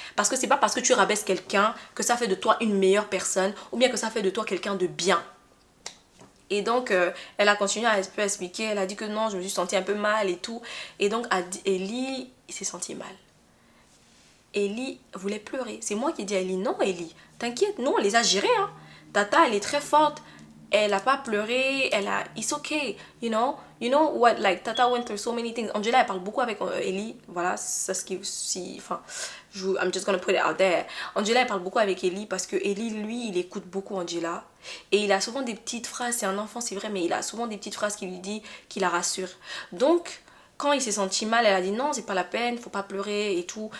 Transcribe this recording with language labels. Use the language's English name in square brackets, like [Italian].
[French] Parce que c'est pas parce que tu rabaisses quelqu'un que ça fait de toi une meilleure personne ou bien que ça fait de toi quelqu'un de bien. Et donc, elle a continué à expliquer, elle a dit que non, je me suis sentie un peu mal et tout. Et donc, Ellie, il s'est senti mal. Ellie voulait pleurer. C'est moi qui ai dit à Ellie, non Ellie, t'inquiète, nous on les a gérés. Hein. Tata, elle est très forte. Elle a pas pleuré, [English] it's okay, you know what, like Tata went through so many things. [French] Angela, elle parle beaucoup avec Ellie, voilà, c'est ce qui, enfin, [English] I'm just gonna put it out there. [French] Angela, elle parle beaucoup avec Ellie parce que Ellie, lui, il écoute beaucoup Angela et il a souvent des petites phrases, c'est un enfant, c'est vrai, mais il a souvent des petites phrases qui lui dit, qui la rassure. Donc, quand il s'est senti mal, elle a dit non, c'est pas la peine, faut pas pleurer et tout.